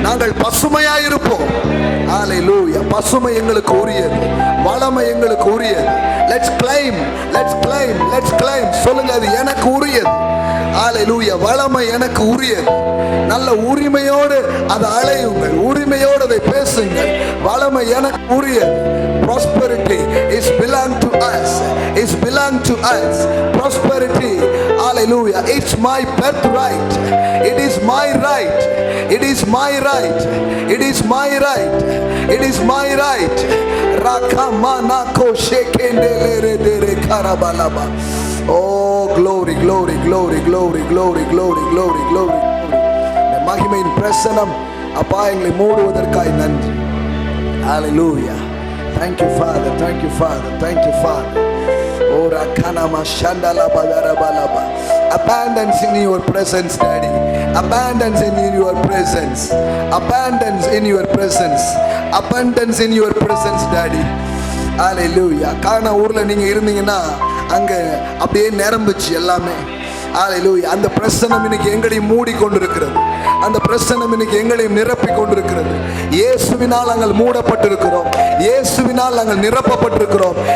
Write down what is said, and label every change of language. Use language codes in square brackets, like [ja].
[ta] நாங்கள் பசுமையாய் இருப்போம். ஹல்லேலூயா. பசுமை எங்களுக்கு உரியது, வளமை எங்களுக்கு உரியது. [en] Let's claim, let's claim, let's claim. [ta] சொல்லுங்க, அது எனக்கு உரியது. [en] Hallelujah. [ta] வளமை எனக்கு உரியது. நல்ல உரிமையோடு அதை அழையுங்கள், உரிமையோடு அதை பேசுங்கள். வளமை எனக்கு உரியது. [en] Prosperity is belong to us. It's belong to us. Prosperity, hallelujah. It's my birthright. It is my right. It is my right. It is my right. It is my right. Rakamana ko shekendele dere karabalaba. Oh, glory, glory, glory, glory, glory, glory, glory, glory. [ta] மகிமையின் பிரசனம் அப்பா எங்களை மூடுவதற்காய் நன்றி. [en] Hallelujah. Thank you, Father. Thank you, Father. Thank you, Father. Oh, rakanama shandala bagarabalaba. Abundance in your presence, Daddy. Abundance in your presence. Abundance in your presence. Abundance in your presence, Daddy. Hallelujah. [ta] கானா ஊர்ல நீங்க இருந்தீங்கன்னா அங்க அப்படியே நிரம்பிச்சு எல்லாமே. ஹல்லேலூயா. அந்த பிரசன்னம் இன்னைக்கு எங்களை மூடி கொண்டிருக்கிறது. அந்த பிரசன்னம் இன்னைக்கு எங்களை நிரப்பி கொண்டிருக்கிறது. இயேசுவினால் நாங்கள் மூடப்பட்டிருக்கிறோம். இயேசுவினால் நாங்கள் நிரப்பப்பட்டிருக்கிறோம்.